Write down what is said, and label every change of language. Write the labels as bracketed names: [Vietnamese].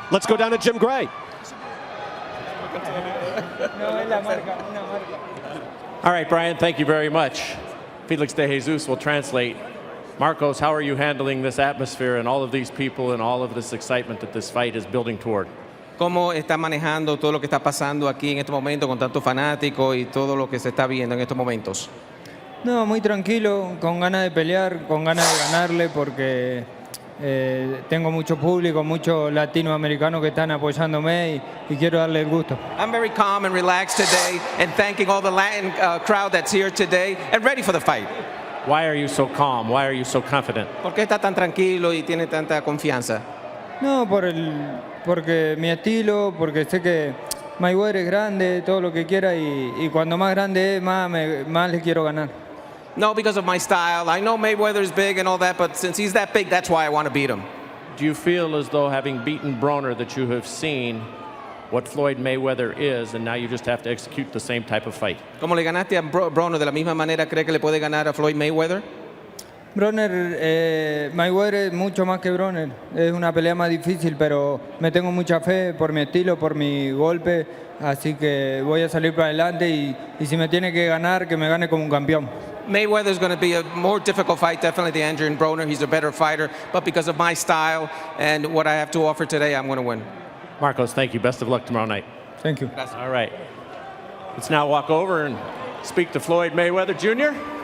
[English] Let's go down to Jim Gray. All right, Brian, thank you very much. Felix de Jesus will translate. Marcos, how are you handling this atmosphere and all of these people and all of this excitement that this fight is building toward? [Spanish] ¿Cómo está manejando todo lo que está pasando aquí en este momento con tantos fanáticos y todo lo que se está viendo en estos momentos? No, muy tranquilo, con ganas de pelear, con ganas de ganarle porque tengo mucho público, muchos latinoamericanos que están apoyándome y quiero darle el gusto. [English] I'm very calm and relaxed today and thanking all the Latin crowd that's here today and ready for the fight. Why are you so calm? Why are you so confident? [Spanish] ¿Por qué está tan tranquilo y tiene tanta confianza? No, porque mi estilo, porque sé que Mayweather es grande, todo lo que quiera y cuando más grande es, más le quiero ganar. [English] No, because of my style. I know Mayweather is big and all that, but since he's that big, that's why I want to beat him. Do you feel as though having beaten Broner that you have seen what Floyd Mayweather is and now you just have to execute the same type of fight? [Spanish] Como le ganaste a Broner de la misma manera, ¿cree que le puede ganar a Floyd Mayweather? Mayweather es mucho más que Broner. Es una pelea más difícil, pero me tengo mucha fe por mi estilo, por mi golpe. Así que voy a salir para adelante y si me tiene que ganar, que me gane como un campeón. [English] Mayweather is going to be a more difficult fight, definitely than Andrew and Broner. He's a better fighter, but because of my style and what I have to offer today, I'm going to win. Marcos, thank you. Best of luck tomorrow night. Thank you. All right. Let's now walk over and speak to Floyd Mayweather Jr.